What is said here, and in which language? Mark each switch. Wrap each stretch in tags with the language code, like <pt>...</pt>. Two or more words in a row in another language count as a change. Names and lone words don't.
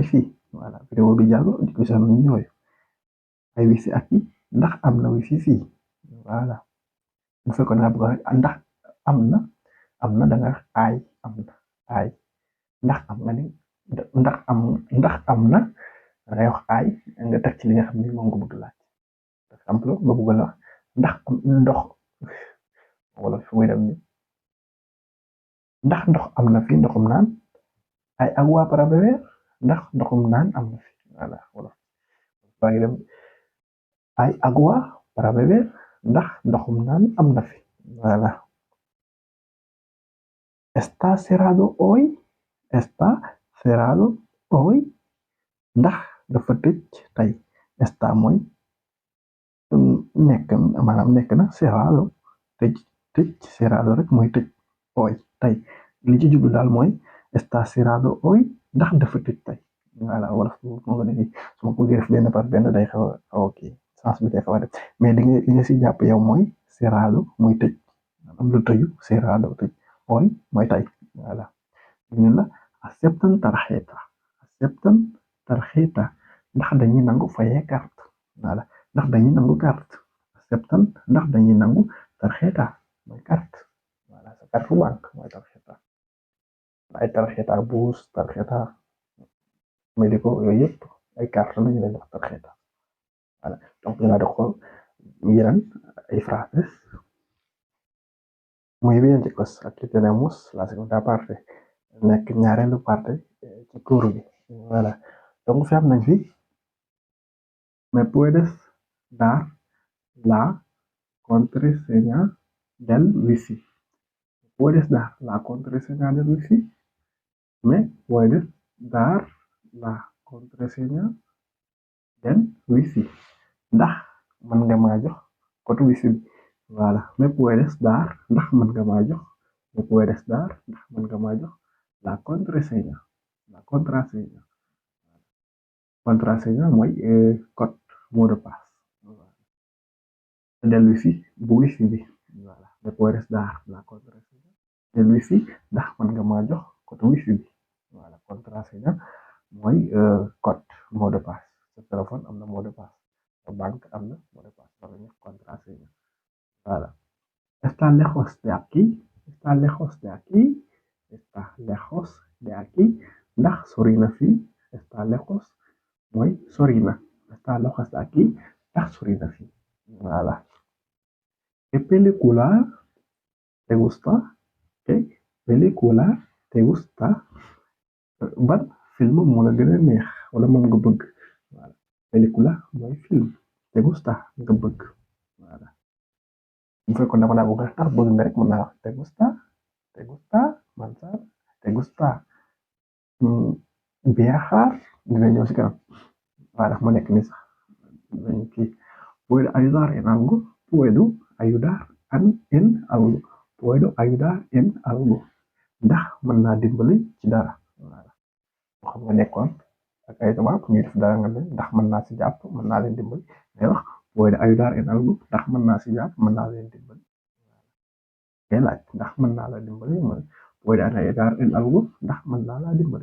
<wo>fii voilà vidéo bi jàll di ko sax ñu ñooy</wo> <es>hay wifi aquí</es> <wo>ndax am na wifi fii voilà bu fekkoon nga bëgg rek ndax am na da nga ay am na ay ndax am nga ni ndax am na da ngay wax ay nga teg ci li nga xam ni moom nga bëgg laaj</wo> <fr>par exemple</fr> <wo>nga bëgg la wax ndax am ndox wala fi muy dem ni ndax ndox am na fi ndoxum naan</wo> <es>hay agua para beber</es> <wo>ndax ndoxum naan am na fi voilà wala baa ngi dem</wo> <es>hay agua para beber</es> <wo>ndax ndoxum naan am na fi voilà</wo> <es>está cerrado hoy está cerrado hoy</es> <wo>ndax dafa tëj tey está mooy nekk maanaam nekk na cerrado tëj cerrado rek mooy tëj hoy tey li ci jublu daal mooy</wo> <es>está cerrado hoy</es> <wo>ndax dafa tëj tey voilà wala moo nga ne su ma ko def benn par benn day xaw a ok sens bi day xaw a def mais li nga si jàpp yow mooy cerrado mooy tëj am lu tëju cerrado tëj hoy mooy tey voilà ñu la aceptan tarjeta ndax dañuy nangu fayee carte voilà ndax dañuy nangu carte aceptan ndax dañuy nangu tarjeta mooy carte voilà sa</wo> <fr>carte banque</fr> <wo>mooy tarjeta ay</wo> <es>tarjeta bus tarjeta médico</es> <wo>yooyu yëpp ay carte lañu leen wax tarjeta voilà donc ñu la de xool</wo> <es>miran hay frases muy bien chicos aquí tenemos la segunda parte</es> <wo>nekk ñaareelu parte ci cours bi</wo> <fr>voilà donc</fr> <wo>fi am nañ fi</wo> <es>me puedes dar la contraseña del wifi puedes dar la contraseña del wifi me puedes dar la contraseña del wifi</es> <wo>ndax mën nga maa jox code wifi bi voilà</wo> <es>me puedes dar</es> <wo>ndax mën nga maa jox</wo> <es>me puedes dar</es> <wo>ndax mën nga ma jox</wo> <es>la contraseña. La contraseña.</es> <wo>Contraseña mooy code</wo> <fr>mot de passe.</fr> <es>Del wifi</es> <wo>bu wifi bi. Voilà.</wo> <es>Me puedes dar la contraseña del wifi</es> <wo>ndax mën nga ma jox code wifi bi. Voilà. Contraseña mooy code</wo> <fr>mot de passe.</fr> <wo>Sa téléphone am na</wo> <fr>mot de passe.</fr> <wo>Sa banque am na</wo> <fr>mot de passe.</fr> <wo>Loolu la ñuy wax contraseña. Voilà.</wo> <es>Está lejos de aquí. Está lejos de aquí. Está lejos de aquí.</es> <wo>Ndax sori na fii.</wo> <es>Está lejos</es> <wo>mooy sori na.</wo> <es>Está lejos de aquí.</es> <wo>Ndax sori na fii. Voilà.</wo> <es>¿Qué película te gusta? ¿Qué película te gusta?</es> <wo>Ban film moo la gën a neex wala moom nga bëgg. Voilà. Película mooy film.</wo> <es>Te gusta</es> <wo>nga bëgg. Voilà. Bu fekkoon dama laa bëgg ndax bëgg nga rek mën naa wax</wo> <es>te gusta manzar, te gusta viajar</es> <wo>dina ñëw si kanam. Voilà mu nekk ni sax dañ kii</wo> <es>puedo ayudar en algo puedo ayudar en algo puedo ayudar en algo</es> <wo>ndax mën naa dimbali ci dara. Voilà moo xam nga nekkoon ak ay tubaab ñuy def dara nga ne ndax mën naa si jàpp mën naa leen dimbali ngay wax</wo> <es>puedo ayudar en algo</es> <wo>ndax mën naa si jàpp mën naa leen dimbali. Ngay laaj ndax mën naa la dimbali mooy</wo> <es>puedo ayudar en algo</es> <wo>ndax mën naa la dimbali.</wo>